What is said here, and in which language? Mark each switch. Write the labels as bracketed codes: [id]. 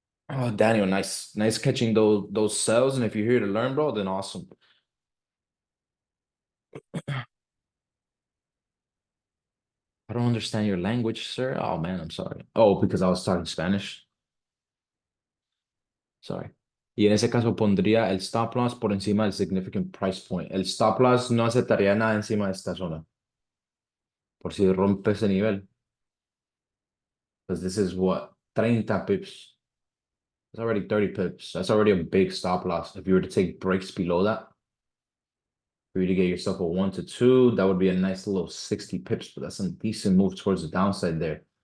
[en] Oh, Daniel, nice catching those cells. And if you're here to learn, bro, then awesome. I don't understand your language, sir. Oh man, I'm sorry. Oh, because I was talking Spanish. Sorry. [es] Y en ese caso pondría el stop loss por encima del [en] significant price point. [es] El stop loss no aceptaría nada encima de esta zona, por si rompe ese nivel. [en] Because this is what, 30 pips. That's already 30 pips. That's already a big stop loss. If you were to take breaks below that, for you to get yourself a 1 to 2, that would be a nice little 60 pips, but that's a decent move towards the downside there.